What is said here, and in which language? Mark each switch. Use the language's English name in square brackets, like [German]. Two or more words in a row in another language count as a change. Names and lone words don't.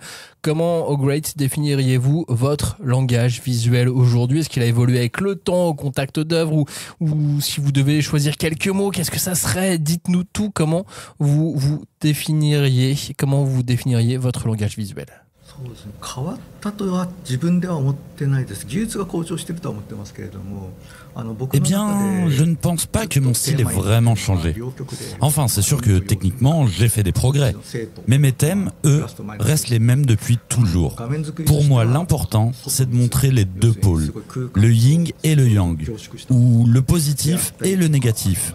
[French] Comment, O'Great, définiriez-vous votre langage visuel aujourd'hui? Est-ce qu'il a évolué avec le temps, au contact d'œuvres, ou si vous devez choisir quelques mots, qu'est-ce que ça serait? Dites-nous tout. Comment vous définiriez votre langage visuel? [Japanese] そうですね、変わったとは自分では思ってないです。技術が向上しているとは思ってますけれども、 [French] Eh bien, je ne pense pas que mon style ait vraiment changé. Enfin, c'est sûr que techniquement, j'ai fait des progrès. Mais mes thèmes, eux, restent les mêmes depuis toujours. Pour moi, l'important, c'est de montrer les deux pôles, le yin et le yang, ou le positif et le négatif.